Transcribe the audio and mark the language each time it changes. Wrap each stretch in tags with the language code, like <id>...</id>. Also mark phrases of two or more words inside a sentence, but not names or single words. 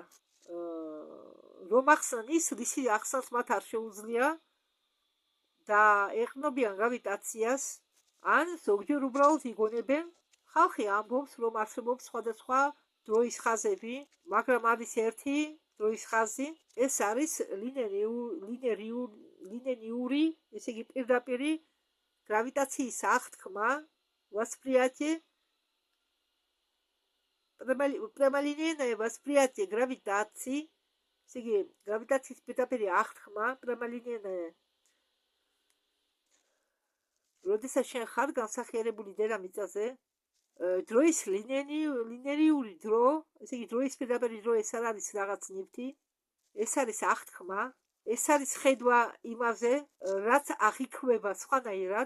<ka>რომ ახსნან ის, რისი ახსნას მათ არ შეუძლია და ეყნობიან გრავიტაციას, ან ზოგჯერ უბრალოდ იგონებენ. ხალხი ამბობს, რომ არსებობს სხვადასხვა დროის ხაზები, მაგრამ არის ერთი დროის ხაზი, ეს არის ლინეიური, ესე იგი პირდაპირი გრავიტაციის აღთქმა,</ka> <ru>восприятие, прямолинейное восприятие гравитации,</ru> <ka>ესე იგი გრავიტაციის პირდაპირი აღთქმა, прямолинейное. როდესაც შენ ხარ განსახიერებული დედამიწაზე, დროის ლინერიული დრო, ესე იგი დროის პირდაპირი დრო, ეს არ არის რაღაც ნივთი, ეს არის აღთქმა, ეს არის ხედვა იმაზე, რაც აღიქვება სხვანაირად.</ka>